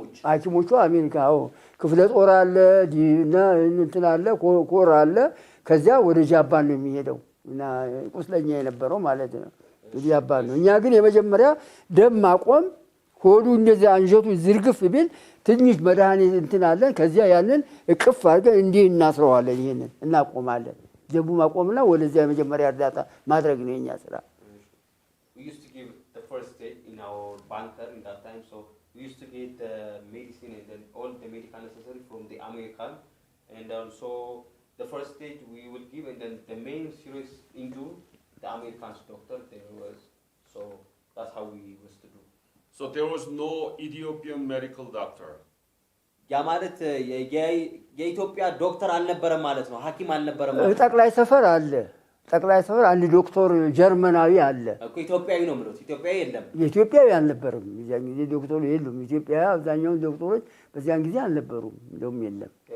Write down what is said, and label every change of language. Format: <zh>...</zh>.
<am>ሐኪሞቹ አሜሪካው ክፍለ ጦር አለ ዲና እንትን አለ ኮር አለ ከዚያ ወደ ጃፓን ነው የሚሄደው እና ቁስለኛ የነበረው ማለት ነው ጃፓን ነው እኛ ግን የመጀመሪያ ደም ማቆም ሆዱ እንደዚህ አንጀቱ ዝርግፍ ቢል ትንሽ መድኃኒት እንትን አለን ከዚያ ያንን እቅፍ አድርገን እንዲህ እናስረዋለን ይሄንን እናቆማለን ደቡ ማቆምና ወደዚያ የመጀመሪያ እርዳታ ማድረግ ነው የኛ ስራ</am> <en>we used to give the first aid in our bunker in that time so we used to get the medicine and then all the medical necessary from the American and also the first aid we will give and then the main serious injury the American's doctor there was. So that's how we used to do. So there was no Ethiopian medical doctor.</en> <am>ያ ማለት የኢትዮጵያ ዶክተር አልነበረም ማለት ነው ሐኪም አልነበረም ማለት ነው ጠቅላይ ሰፈር አለ ጠቅላይ ሰፈር አንድ ዶክተር ጀርመናዊ አለ እኮ ኢትዮጵያዊ ነው ማለት ኢትዮጵያዊ የለም ኢትዮጵያዊ አልነበረም ያን ጊዜ ዶክተሩ የሉም ኢትዮጵያ አብዛኛው ዶክተሮች በዚያን ጊዜ አልነበሩም እንደውም የለም</am>